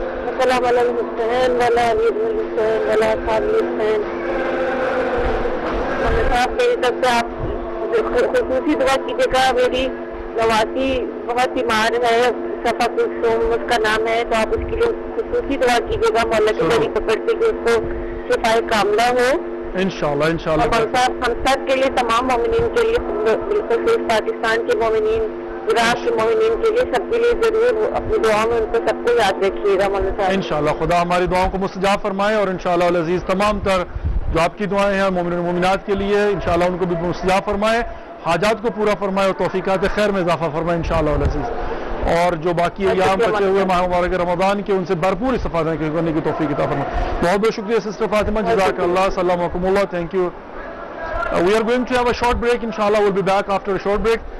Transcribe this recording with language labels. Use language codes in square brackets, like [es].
[ar] السلام على الحسين ولا علي بن الحسين ولا اصحاب الحسين. [ur] میری طرف سے آپ خصوصی دعا کیجیے گا. میری نواسی بہت بیمار ہے, صفا کلثوم اس کا نام ہے, تو آپ اس کے لیے خصوصی دعا کیجیے گا مولا کی بڑی پکڑ سے کہ اس کو شفائے کاملہ ہو انشاءاللہ. انشاءاللہ ہم سب کے لیے, تمام مومنین کے لیے, بالکل پاکستان کے مومنین, عراق کے مومنین کے لیے, سب کے لیے ضرور اپنی دعاؤں میں ان کو سب کو یاد رکھیے گا مولانا صاحب. انشاءاللہ خدا ہماری دعاؤں کو مستجاب فرمائے, اور انشاءاللہ العزیز تمام تر جو آپ کی دعائیں ہیں مومنین و مومنات کے لیے انشاءاللہ ان کو بھی مستجاب فرمائے, حاجات کو پورا فرمائے اور توفیقات خیر میں اضافہ فرمائے انشاءاللہ العزیز. اور جو باقی ایام بچے ہوئے ماہ مبارک رمضان کے ان سے بھرپور استفادہ کرنے کی توفیق عطا فرمائے. بہت بہت شکریہ سسٹر فاطمہ, جزاک اللہ, السلام علیکم اللہ, [en] Thank you. We are going to have a short break. Inshallah, we'll be back after a short break.